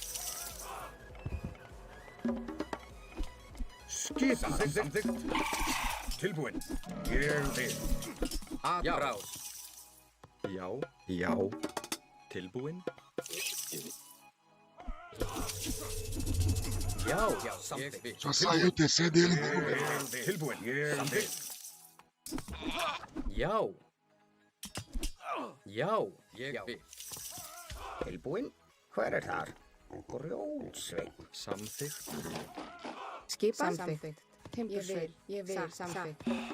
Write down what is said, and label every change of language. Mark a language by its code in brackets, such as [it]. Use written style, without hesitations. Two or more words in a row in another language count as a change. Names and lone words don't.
[is] Skipan. Samþykkt. Tilbúin. Ég vil. [pt] Atrás. [is] Já. Já. Tilbúin. Já. Já. Samþykkt. [pt] Só saiu o TC dele mesmo, velho. [is] Ég vil. Tilbúin. Ég vil. Já. Já. Ég vil. Tilbúin? Hver er þar? Grjótsveinn. Samþykkt. skipan. Samþykkt. Timbursveinn. Ég vil. Samþykkt.